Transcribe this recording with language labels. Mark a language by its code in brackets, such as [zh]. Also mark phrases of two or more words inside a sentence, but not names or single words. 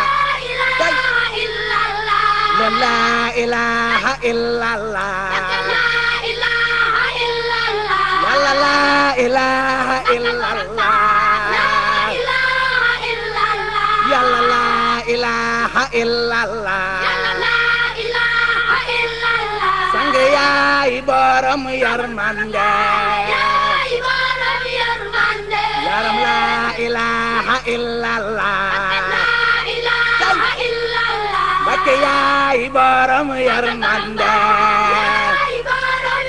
[ar] لا إله إلا الله لا إله إلا الله لا إله إلا الله يلا لا إله إلا الله لا إله إلا الله [wo] sang yaay borom yërmande yaay borom yërmande [ar] yaram لا إله إلا الله لا إله إلا الله [wo] Mbakke yaay borom yërmande yaay borom